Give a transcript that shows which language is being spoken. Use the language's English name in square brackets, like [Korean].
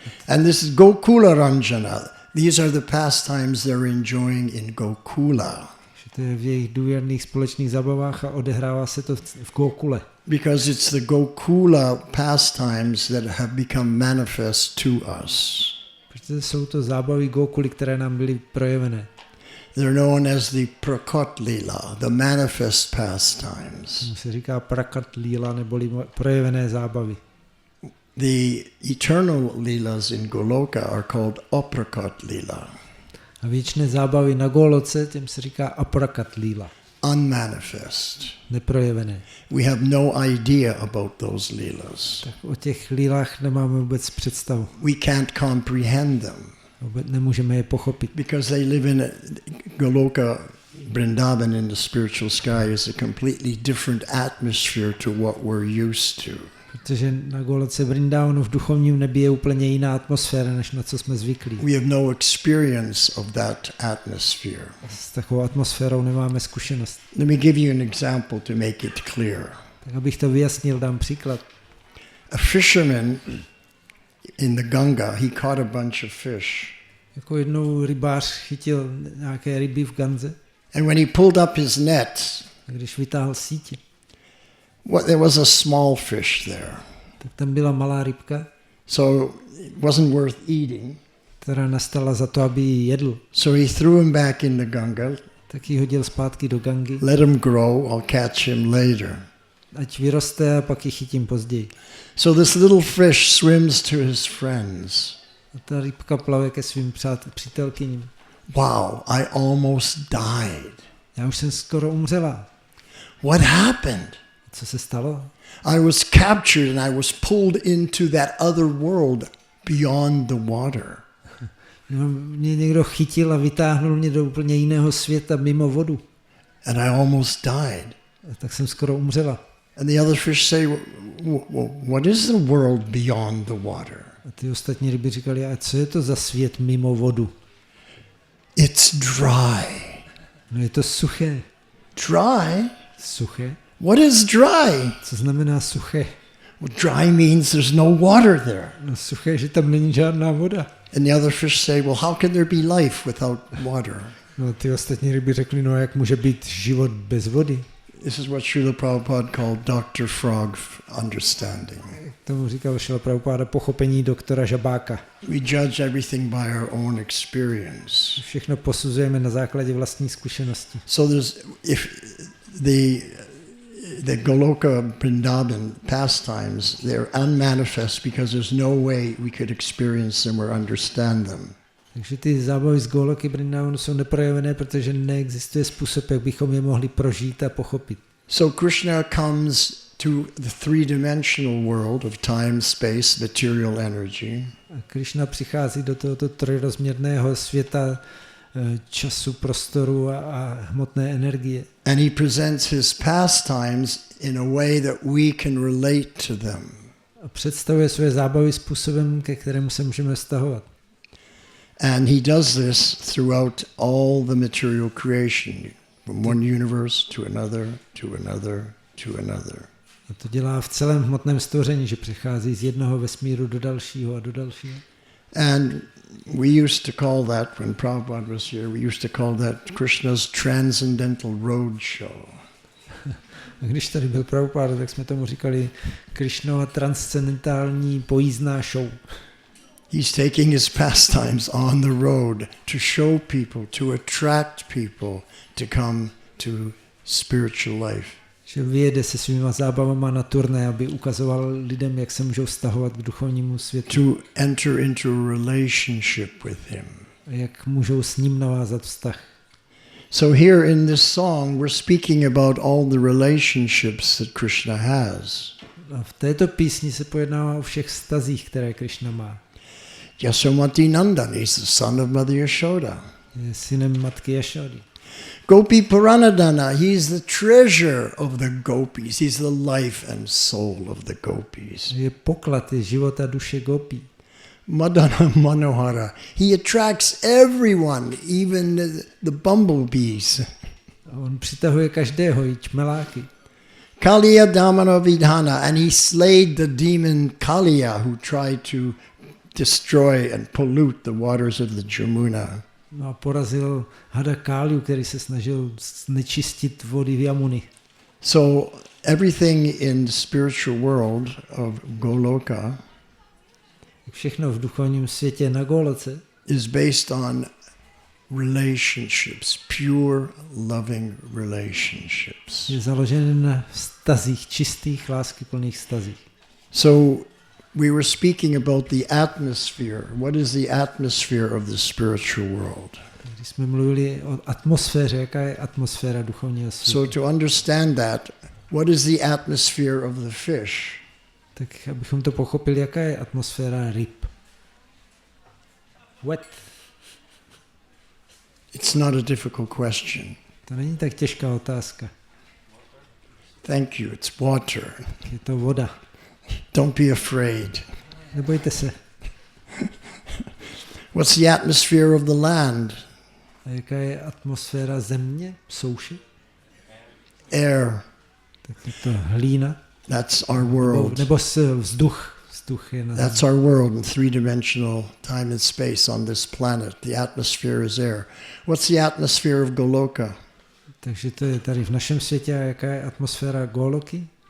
[English] And this is Gokula Ranjana. These are the pastimes they're enjoying in Gokula. [Czech] To je v jejich důvěrných společných zabavách a odehrává se to v Gokule. [English] Because it's the Gokula pastimes that have become manifest to us. [Czech] Protože jsou to zábavy Gokuly, které nám byly projevené. [English] They're known as the Prakot Lila, the manifest pastimes. [Czech] Se říká Prakat Lila, neboli projevené zábavy. [English] The eternal Leelas in Goloka are called Aprakot Lila. [Czech] A věčné zábavy na Goloce, těm se říká Aprakat Lila. [English] Unmanifest. [Czech] Neprojevené. [English] We have no idea about those Leelas. [Czech] Tak o těch lilách nemáme vůbec představu. [English] We can't comprehend them. [Czech] Vůbec nemůžeme je pochopit. [English] Because they live in Goloka, Vrindavan in the spiritual sky is a completely different atmosphere to what we're used to. [Czech] Protože na Goloce Vrindavanu v duchovním nebi je úplně jiná atmosféra, než na co jsme zvyklí. [English] We have no experience of that atmosphere. [Czech] S takovou atmosférou nemáme zkušenost. [English] Let me give you an example to make it clear. [Czech] Tak abych to vyjasnil, dám příklad. [English] A fisherman in the Ganga, he caught a bunch of fish. [Czech] Jako jednou rybář chytil nějaké ryby v Ganze. [English] And when he pulled up his net, [Czech] Když vytáhl sítě, [English] there was a small fish there. [Czech] tak tam byla malá rybka, [English] So it wasn't worth eating. [Czech] která nastala za to, aby ji jedl. [English] So he threw him back in the Ganga, [Czech] Tak ji hodil zpátky do Gangy. [English] let him grow, I'll catch him later. [Czech] Ať vyroste a pak ji chytím později. [English] So this little fish swims to his friends. [Czech] A ta rybka plave ke svým přítelkyním. [English] Wow, I almost died. [Czech] Já už jsem skoro umřela. [English] What happened? [Czech] Co se stalo? [English] I was captured and I was pulled into that other world beyond the water. [Czech] Mě někdo chytil a vytáhnul mě do úplně jiného světa mimo vodu. [English] And I almost died. [Czech] A tak jsem skoro umřela. [English] And the other fish say, what is the world beyond the water? [Czech] A ty ostatní ryby říkali, a co je to za svět mimo vodu? [English] It's dry. [Czech] No je to suché. [English] Dry? [Czech] Suché? [English] What is dry? [Czech] Co znamená suché? [English] Well, dry means there's no water there. [Czech] No suché, že tam není žádná voda. [English] And the other fish say, well, how can there be life without water? [Czech] No ty ostatní ryby řekli, no jak může být život bez vody? [English] This is what Srila Prabhupada called Dr. Frog understanding. [Czech] Tomu říkal Srila Prabhupada pochopení doktora Žabáka. [English] We judge everything by our own experience. [Czech] Všechno posuzujeme na základě vlastní zkušenosti. [English] So if the Goloka Vrindavan pastimes, they're unmanifest because there's no way we could experience them or understand them. [Czech] Takže ty zábavy z Goloky Vrindavanu jsou neprojevené, protože neexistuje způsob, jak bychom je mohli prožít a pochopit. [English] So Krishna comes to the three-dimensional world of time, space, material energy. [Czech] A Krishna přichází do tohoto trojrozměrného světa času, prostoru a hmotné energie. [English] And he presents his pastimes in a way that we can relate to them. [Czech] A představuje své zábavy způsobem, ke kterému se můžeme vztahovat. [English] And he does this throughout all the material creation, from one universe to another, to another, to another. [Czech] A to dělá v celém hmotném stvoření, že přechází z jednoho vesmíru do dalšího a do dalšího. [English] And we used to call that, when Prabhupada was here, we used to call that Krishna's transcendental road show. [Czech] A když tady byl Prabhupáda, tak jsme tomu říkali Krishnova transcendentální pojízdná show. [English] He's taking his pastimes on the road to show people, to attract people to come to spiritual life. [Czech] Že vyjede se svýma zábavama na turné, aby ukazoval lidem, jak se můžou vztahovat k duchovnímu světu. [English] To enter into a relationship with him. [Czech] A jak můžou s ním navázat vztah. [English] So here in this song we're speaking about all the relationships that Krishna has. [Czech] A v této písni se pojednává o všech vztazích, které Krishna má. [English] Yasomati Nandan is the son of Mother Yashoda. [Czech] Je synem matky Jašody. [English] Gopi Paranadana, he's the treasure of the gopis. He's the life and soul of the gopis. [Czech] Je poklad, je život a duše gopí. [English] Madana Manohara, he attracts everyone, even the bumblebees. [Czech] A on přitahuje každého, i čmeláky. [English] Kaliya Damana Vidhana, and he slayed the demon Kaliya who tried to destroy and pollute the waters of the Jamuna. [Czech] No a porazil hada Káliu, který se snažil znečistit vody v Jamuni. [English] So everything in the spiritual world of Goloka [Czech] Všechno v duchovním světě na Goloce [English] is based on relationships, pure loving relationships. [Czech] je založen na vztazích, čistých, láskyplných vztazích. [English] So we were speaking about the atmosphere. What is the atmosphere of the spiritual world? [Czech] Když jsme mluvili o atmosféře, jaká je atmosféra duchovního světa. [English] So to understand that, what is the atmosphere of the fish? [Czech] Tak abychom to pochopili, jaká je atmosféra ryb. [English] Wet. It's not a difficult question. [Czech] To není tak těžká otázka. [English] Thank you. It's water. [Czech] Je to voda. [English] Don't be afraid. [Czech] Nebojte se. [English] What's the atmosphere of the land? [Czech] A jaká je atmosféra země, souši? [English] Air. [Czech] Tak je to hlína. [English] That's our world. [Czech] Nebo vzduch. Vzduch je na [English] That's our world in three-dimensional time and space on this planet. The atmosphere is air. What's the atmosphere of Goloka? [Czech] Takže to je tady v našem světě. A jaká je atmosféra Goloky?